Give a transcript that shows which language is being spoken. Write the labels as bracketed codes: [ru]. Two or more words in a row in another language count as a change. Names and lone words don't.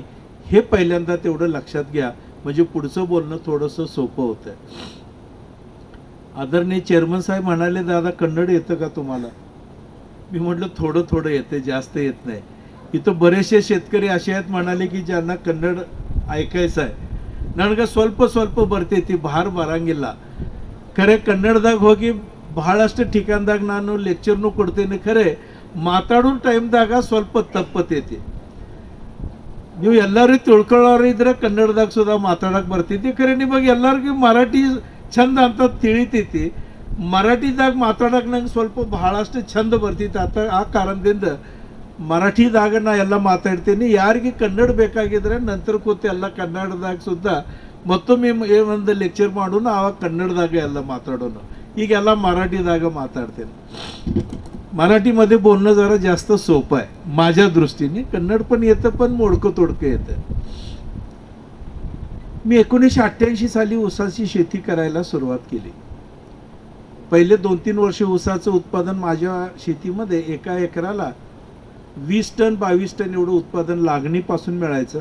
[mr] हे पहिल्यांदा तेवढं लक्षात घ्या, म्हणजे पुढचं बोलणं थोडंसं सोपं होतं. आदरणीय चेअरमन साहेब म्हणाले, दादा कन्नड येतं का तुम्हाला? मी म्हटलं थोडं थोडं येते, जास्त येत नाही. इथं बरेचसे शेतकरी असे आहेत म्हणाले की ज्यांना कन्नड ऐकायचं आहे. [kn] ನನಗೆ ಸ್ವಲ್ಪ ಸ್ವಲ್ಪ ಬರ್ತೈತಿ, ಭಾರ ಬರಂಗಿಲ್ಲ. ಖರೆ ಕನ್ನಡದಾಗ ಹೋಗಿ ಬಹಳಷ್ಟು ಠಿಕಾನ್ದಾಗ ನಾನು ಲೆಕ್ಚರ್ನು ಕೊಡ್ತೇನೆ. ಖರೆ ಮಾತಾಡೋ ಟೈಮ್ದಾಗ ಸ್ವಲ್ಪ ತಪ್ಪತೈತಿ. ನೀವು ಎಲ್ಲರೂ ತಿಳ್ಕೊಳ್ಳೋರು ಇದ್ರೆ ಕನ್ನಡದಾಗ ಸುಧಾ ಮಾತಾಡಕ್ಕೆ ಬರ್ತೈತಿ. ಖರೆ ನಿಮಗೆ ಎಲ್ಲರಿಗೂ ಮರಾಠಿ ಚಂದ ಅಂತ ತಿಳಿತೈತಿ. ಮರಾಠಿದಾಗ ಮಾತಾಡಕ್ಕೆ ನಂಗೆ ಸ್ವಲ್ಪ ಬಹಳಷ್ಟು ಚಂದ ಬರ್ತೈತಿ. ಆ ಕಾರಣದಿಂದ ಮರಾಠಿದಾಗ ನಾ ಎಲ್ಲ ಮಾತಾಡ್ತೀನಿ. ಯಾರಿಗೆ ಕನ್ನಡ ಬೇಕಾಗಿದ್ರೆ ನಂತರ ಕೂತು ಎಲ್ಲ ಕನ್ನಡದಾಗ ಸುದ್ದ ಮತ್ತೊಮ್ಮೆ ಒಂದು ಲೆಕ್ಚರ್ ಮಾಡೋಣ, ಆವಾಗ ಕನ್ನಡದಾಗ ಎಲ್ಲ ಮಾತಾಡೋಣ. ಈಗೆಲ್ಲ ಮರಾಠಿದಾಗ ಮಾತಾಡ್ತೇನೆ. [mr] मराठीमध्ये बोलणं जरा जास्त सोपं आहे माझ्या दृष्टीने. कन्नड पण येतं, पण मोडकं तोडकं येतं. मी 1988 साली ऊसाची शेती करायला सुरुवात केली. पहिले 2-3 वर्ष ऊसाचं उत्पादन माझ्या शेतीमध्ये एका एकराला 20 टन 22 टन एवढं उत्पादन लागणीपासून मिळायचं.